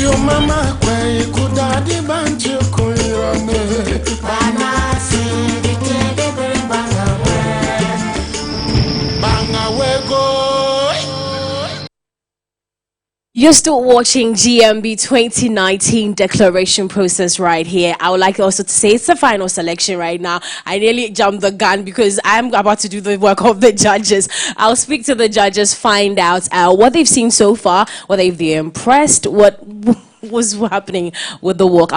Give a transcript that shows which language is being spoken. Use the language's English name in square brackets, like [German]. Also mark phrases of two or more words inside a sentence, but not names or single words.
[English] mama kwe kudadi bantu kuyone banasi dikede banga wego. You're still watching GMB 2019 declaration process right here. I would like also to say it's the final selection right now. I nearly jumped the gun because I'm about to do the work of the judges. I'll speak to the judges, find out what they've seen so far, whether they're impressed, what was happening with the walk.